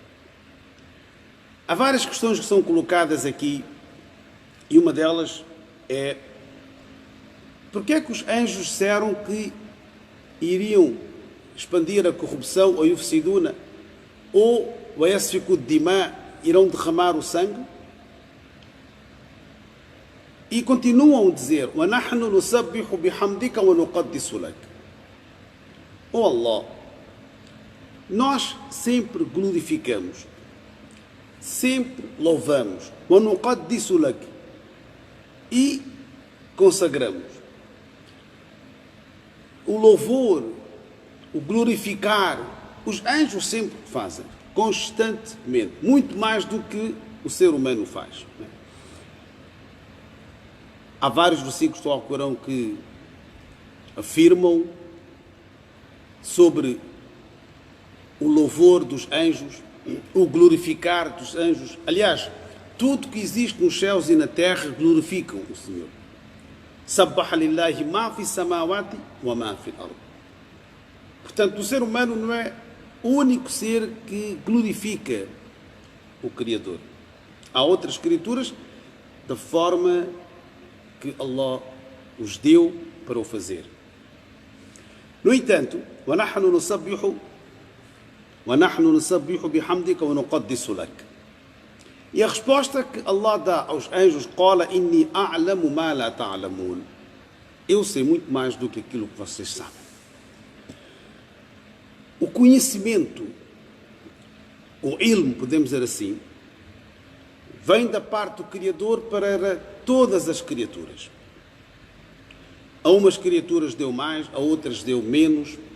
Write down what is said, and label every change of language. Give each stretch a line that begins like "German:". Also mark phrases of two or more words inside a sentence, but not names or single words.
Portuguese: Há várias questões que são colocadas aqui e uma delas é: porque é que os anjos disseram que iriam expandir a corrupção ou yufsiduna ou
Arabic: يسفك الدماء,
Portuguese: irão derramar o sangue? E continuam a dizer:
Arabic: وَنَحْنُ نُسَبِّحُ بِحَمْدِكَ وَنُقَدِّسُ لَكَ.
Portuguese: Oh Allah, nós sempre glorificamos, sempre louvamos,
Arabic: وَنُقَدِّسُ لَكَ,
Portuguese: e consagramos. O louvor, o glorificar, os anjos sempre fazem, constantemente, muito mais do que o ser humano faz. Há vários versículos do Alcorão que afirmam sobre o louvor dos anjos, o glorificar dos anjos. Aliás, tudo que existe nos céus e na terra glorificam o Senhor.
Arabic: سبح لله ما في السماوات وما في الأرض.
Portuguese: Portanto, o ser humano não é o único ser que glorifica o Criador. Há outras criaturas da forma que Allah os deu para o fazer. No entanto,
Arabic: وَنَحْنُ نُسَبِّحُ بِحَمْدِكَ وَنُقَدِّسُ لَكَ.
Portuguese: E a resposta que Allah dá aos anjos:
Arabic: قَالَ إِنِّي أَعْلَمُ مَا لَا تَعْلَمُونَ.
Portuguese: Eu sei muito mais do que aquilo que vocês sabem. O conhecimento, o ilm, podemos dizer assim, vem da parte do Criador para todas as criaturas. A umas criaturas deu mais, a outras deu menos.